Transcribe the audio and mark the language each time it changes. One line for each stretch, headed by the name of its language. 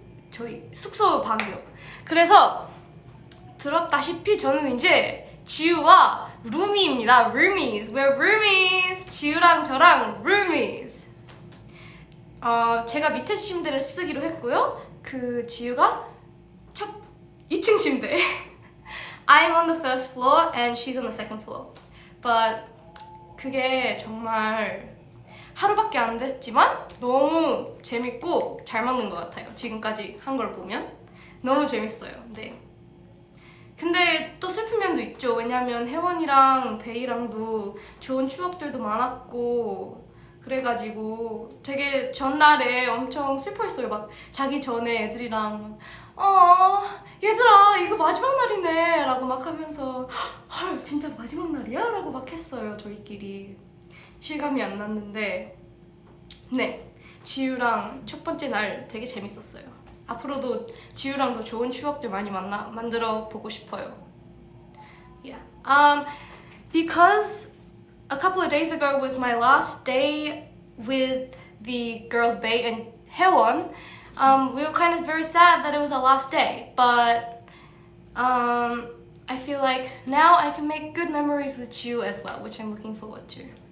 Korean: 저희 숙소 방이요. 그래서 들었다시피 저는 이제 지우와 루미입니다. roomies.
English: We're roomies.
Korean: 지우랑 저랑
English: roomies.
Korean: 제가 밑에 침대를 쓰기로 했고요. 지우가 2층 침대.
English: I'm on the first floor and she's on the second floor.
Korean: But 그게 정말 하루밖에 안 됐지만 너무 재밌고 잘 맞는 것 같아요. 지금까지 한 걸 보면 너무 재밌어요. 네. 근데 또 슬픈 면도 있죠. 왜냐면 혜원이랑 베이랑도 좋은 추억들도 많았고 그래가지고 되게 전날에 엄청 슬퍼했어요. 막 자기 전에 애들이랑 얘들아 이거 마지막 날이네 라고 막 하면서 헐 진짜 마지막 날이야? 라고 막 했어요. 저희끼리 실감이 안 났는데 네 지우랑 첫 번째 날 되게 재밌었어요. 앞으로도 지우랑도 좋은 추억들 많이 만들어 보고 싶어요.
English: Yeah. Because a couple of days ago was my last day with the girls Bae and Haewon. We were kind of very sad that it was our last day, but I feel like now I can make good memories with you as well, which I'm looking forward to.